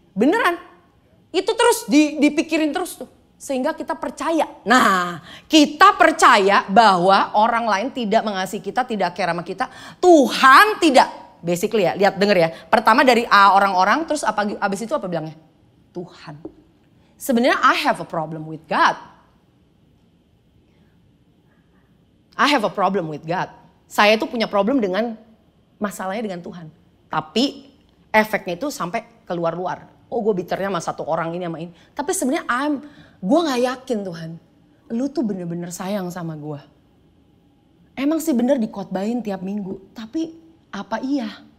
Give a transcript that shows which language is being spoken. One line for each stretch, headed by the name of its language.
Indonesian: Beneran, itu terus dipikirin terus tuh. Sehingga kita percaya. Nah, kita percaya bahwa orang lain tidak mengasihi kita, tidak care sama kita. Tuhan tidak. Basically ya, lihat denger ya. Pertama dari orang-orang, terus abis itu apa bilangnya? Tuhan.
English: Sebenarnya I have a problem with God. I have a problem with God.
Indonesian: Saya itu punya problem dengan masalahnya dengan Tuhan. Tapi efeknya itu sampai keluar-luar. Oh gue bitternya sama satu orang ini sama ini. Tapi sebenarnya gue gak yakin Tuhan. Lu tuh bener-bener sayang sama gue. Emang sih bener dikhotbahin tiap minggu. Tapi apa iya?